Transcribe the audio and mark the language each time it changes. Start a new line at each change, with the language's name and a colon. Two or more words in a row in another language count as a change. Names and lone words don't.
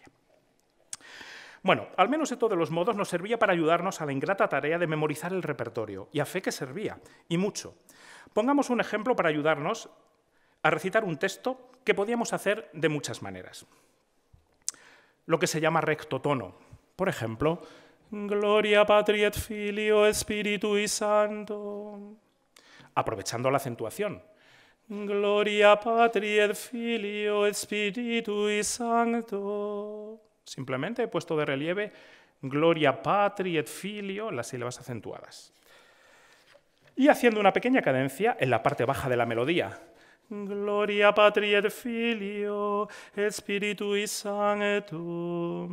Spanish: Bueno, al menos esto de los modos nos servía para ayudarnos a la ingrata tarea de memorizar el repertorio, y a fe que servía, y mucho. Pongamos un ejemplo para ayudarnos a recitar un texto que podíamos hacer de muchas maneras. Lo que se llama recto tono. Por ejemplo,
Latin: Gloria Patri et Filio Spiritui Sancto.
Spanish: Aprovechando la acentuación.
Latin: Gloria Patri et Filio Spiritui Sancto.
Spanish: Simplemente he puesto de relieve
Latin: Gloria Patri et Filio,
Spanish: las sílabas acentuadas. Y haciendo una pequeña cadencia en la parte baja de la melodía.
Latin: Gloria Patri et Filio Spiritui Sancto.